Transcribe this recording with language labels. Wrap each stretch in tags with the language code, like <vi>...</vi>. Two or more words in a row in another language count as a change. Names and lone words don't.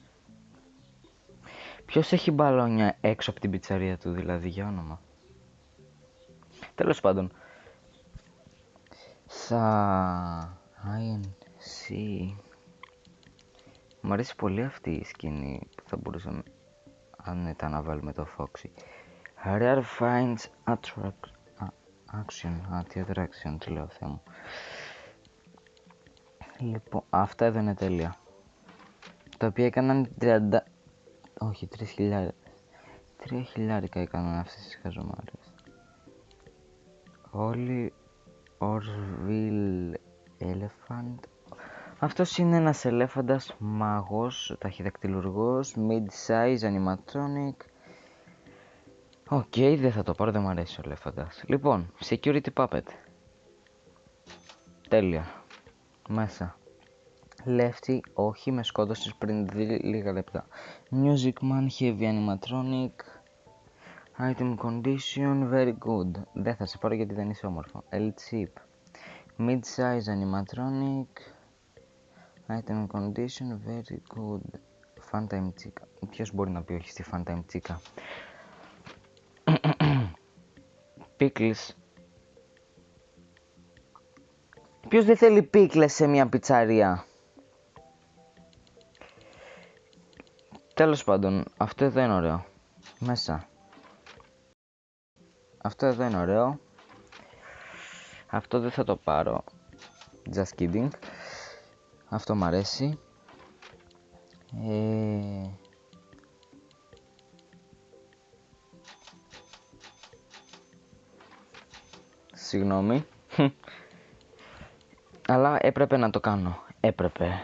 <el>Ποιος έχει μπαλόνια έξω από την πιτσαρία του δηλαδή, για όνομα? Τέλος πάντων. Θα... INC. Μου αρέσει πολύ αυτή η σκηνή που θα μπορούσαμε, αν ήταν, να βάλουμε το Foxy.</el> <en>Rare finds action.</en> <el>Τι attraction, τι λέω, Θεέ μου. Λοιπόν, αυτά εδώ είναι τέλεια. Τα οποία έκαναν 30... Όχι, 3.000. 3.000 έκαναν αυτές τις χαζομάρες. Όλοι Orville Elephant. Αυτός είναι ένας ελέφαντας μάγος, ταχυδακτυλουργός,</el> <en>mid-size animatronic.</en> <el>Οκ, δεν θα το πάρω, δεν μου αρέσει ο ελέφαντας. Λοιπόν,</el> <en>security puppet.</en> <el>Τέλεια. Μέσα. Lefty, όχι, με σκότωσες πριν λίγα λεπτά.</el> <en>Music man, heavy animatronic. Item condition, very good.</en> <el>Δεν θα σε πάρω γιατί δεν είσαι όμορφο.</el> <en>Elite chip. Mid-size animatronic. Item condition, very good. Funtime chica.</en> <el>Ποιος μπορεί να πει όχι στη Funtime chica? Pickles. Ποιος δεν θέλει pickles σε μια πιτσαρία? Τέλος πάντων, αυτό εδώ είναι ωραίο. Μέσα. Αυτό εδώ είναι ωραίο. Αυτό δεν θα το πάρω.</el> <en>Just kidding.</en> <el>Αυτό μ' αρέσει. Συγγνώμη. Αλλά έπρεπε να το κάνω. Έπρεπε.</el>